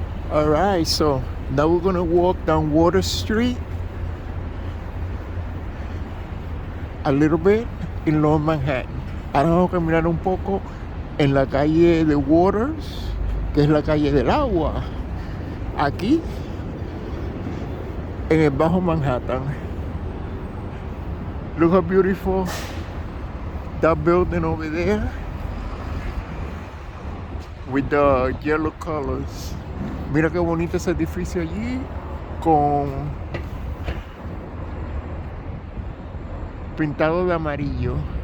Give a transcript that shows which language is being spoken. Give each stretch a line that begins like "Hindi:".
English: Alright, so now we're gonna walk down Water Street a little bit in Lower Manhattan.
Spanish: Ahora vamos a caminar un poco en la calle de Waters, que es la calle del agua. Aquí en el Bajo Manhattan.
English: Look how beautiful that building over there with the yellow colors.
Spanish: Mira qué bonito ese edificio allí con pintado de amarillo.